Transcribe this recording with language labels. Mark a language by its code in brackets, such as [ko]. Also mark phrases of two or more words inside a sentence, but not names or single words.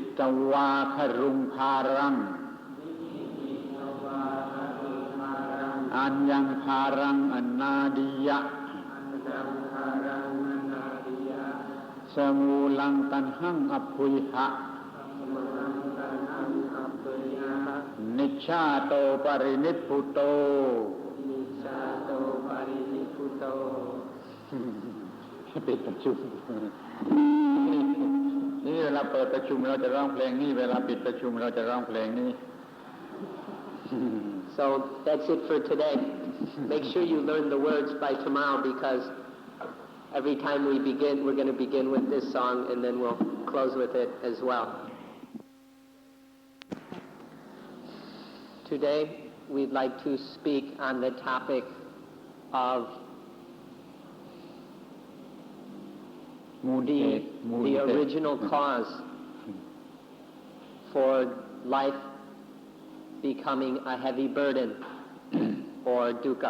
[pi] Nikkipitava kharung parang อัญญังภารังอนาดิยะ สมูลังตันหังอภุยหะนิชชาโตปรินิพพุโต [th] ปิดประชุมนี่เวลาเปิดประชุมเราจะร้องเพลงนี้เวลาปิดประชุมเราจะร้องเพลงนี้ [en] So that's it for today. Make sure you learn the words by tomorrow, because every time we begin, we're going to begin with this song and then we'll close with it as well. Today we'd like to speak on the topic of the original cause for life becoming a heavy burden or dukkha.